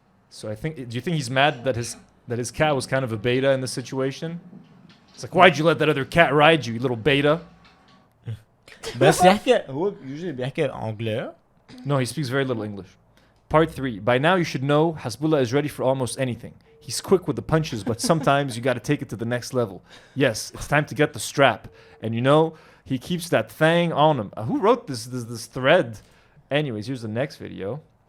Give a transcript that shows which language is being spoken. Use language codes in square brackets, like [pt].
[en] So do you think he's mad that his cat was kind of a beta in this situation? It's like, why'd you let that other cat ride you little beta? [ar] بس يحكي هو usually بيحكي anglais. [en] No, he speaks very little English. Part 3. By now you should know Hasbulla is ready for almost anything. He's quick with the punches, but sometimes you gotta take it to the next level. Yes, it's time to get the strap. And you know, he keeps that thing on him. Who wrote this thread? Anyways, here's the next video.